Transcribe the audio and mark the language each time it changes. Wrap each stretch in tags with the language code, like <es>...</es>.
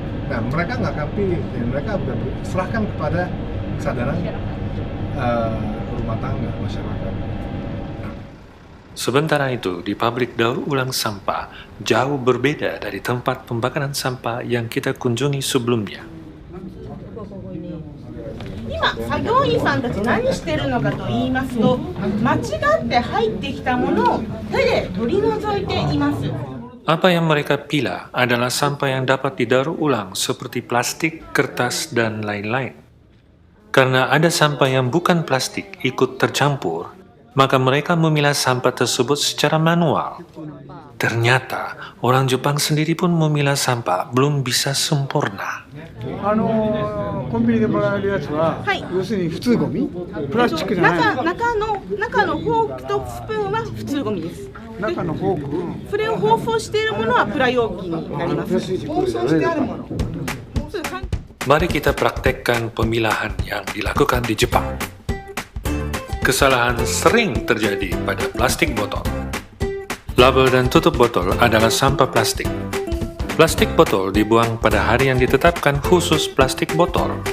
<id>Nah mereka nggak akan pilih, dan mereka serahkan kepada kesadaran rumah tangga masyarakat. Sementara itu, di pabrik daur ulang sampah jauh berbeda dari tempat pembakaran sampah yang kita kunjungi sebelumnya.</id> <ja>今、作業員さんたち何してるのかと言いますと、間違って入ってきたものを手で取り除いています。</ja> <id>Apa yang mereka pilah adalah sampah yang dapat didaur ulang seperti plastik, kertas, dan lain-lain. Karena ada sampah yang bukan plastik ikut tercampur, maka mereka memilah sampah tersebut secara manual. Ternyata, orang Jepang sendiri pun memilah sampah belum bisa sempurna.</id> <ja>コンビニでもらえるやつは、要するに普通ゴミ？プラスチックじゃない。中のフォークとスプーンは普通ゴミです。中のフォーク。それを包装しているものはプラ容器になります。包装してあるもの。</ja> <id>Mari kita praktekkan pemilahan yang dilakukan di Jepang. Kesalahan sering terjadi pada plastik botol. Label dan tutup botol adalah sampah plastik. Plastik botol dibuang pada hari yang ditetapkan khusus plastik botol.</id>